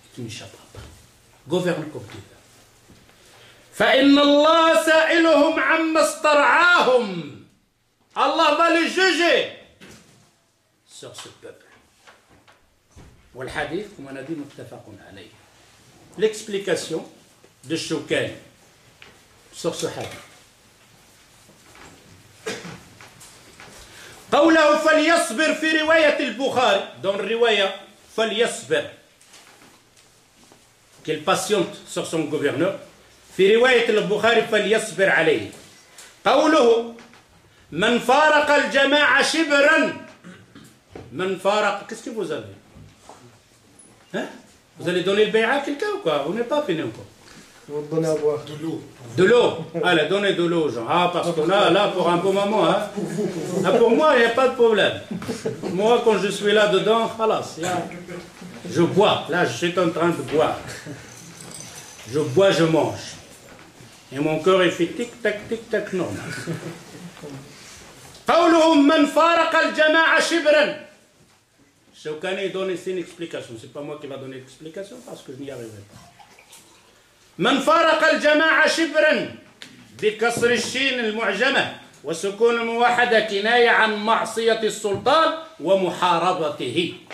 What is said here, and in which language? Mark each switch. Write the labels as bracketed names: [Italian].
[French] Tu n'échapperas pas. Gouverne comme tu veux. [Arabic] فَإِنَّ اللَّهَ سَائِلُهُمْ عَمَّ اسْتَرْعَاهُمْ. [French] Allah va les juger sur ce peuple. Ou le hadith, comme on a dit, muttafaqun alayhi. L'explication de Shoukain sur ce hadith. [Arabic] قَوْلَهُ فَلْيَصْبِرْ فِي رِوَيَةِ الْبُخَارِ. [French] Dans le riwaya, [Arabic] فَلْيَصْبِرْ. [French] qu'elle patiente sur son gouverneur. [Arabic] في رواية البخاري فليصبر عليه قوله من فارق [French] الجماعة شبرا من فارق qu'est-ce que vous avez hein vous allez donner le bay'a à quelqu'un ou quoi on n'est pas fini encore vous donnez à boire de l'eau de l'eau allez donnez de l'eau aux gens ah parce que là pour un bon moment hein pour vous ah, pour moi il n'y a pas de problème moi quand je suis là dedans خلاص je bois là je suis en train de boire je bois je mange Et mon cœur il fait tic-tac, tic-tac, non. [Arabic] قولهم من فارق الجماعة شبرا. [French] Choukane donne ici une explication. C'est pas moi qui va donner l'explication parce que je n'y arriverai pas. [Arabic] من فارق الجماعة شبرا بكسر الشين المعجمة وسكون الموحدة كناية عن معصية السلطان ومحاربته.